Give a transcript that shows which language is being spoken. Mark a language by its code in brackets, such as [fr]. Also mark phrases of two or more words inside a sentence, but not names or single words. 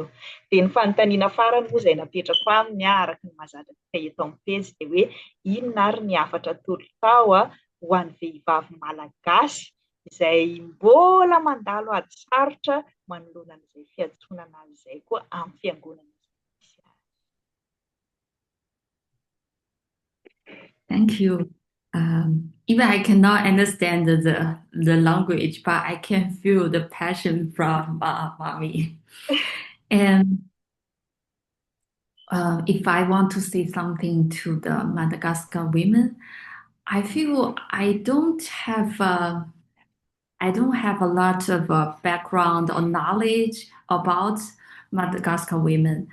[mg] Dia ny fanontaniana farany moa izay napetrako aminy araka ny mahazatra eto amin'ny pejy dia hoe inona ary ny afatra tolotao ho an'ny vehivavy malagasy izay mbola mandalo ady sarotra manoloana an'izay fiantsonana azy izay koa amin'ny fiangonana. [en] Thank you. Even I cannot understand the language, but I can feel the passion from mommy. And if I want to say something to the Madagascar women, I feel I don't have a lot of background or knowledge about Madagascar women.